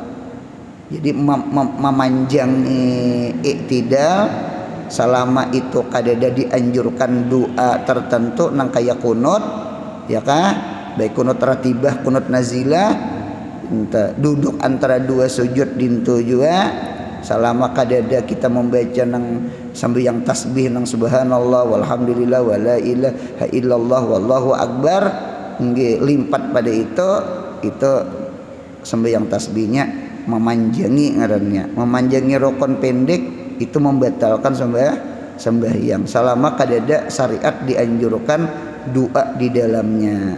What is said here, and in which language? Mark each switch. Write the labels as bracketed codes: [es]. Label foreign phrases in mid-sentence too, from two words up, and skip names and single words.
[bjn] Jadi memanjangi i'tidal selama itu kadada dianjurkan doa tertentu nang kaya kunut ya kah, baik kunut ratibah, kunut nazilah, duduk antara dua sujud dintu juga selama kadada kita membaca nang sambil yang tasbih nang [ar] سبحان الله والحمد لله ولا إله إلا الله والله أكبر. [bjn] Nggih, limpat pada itu sembahyang tasbihnya memanjangi ngarannya. Memanjangi rukun pendek itu membatalkan sembahyang selama kadada syariat dianjurkan doa di dalamnya.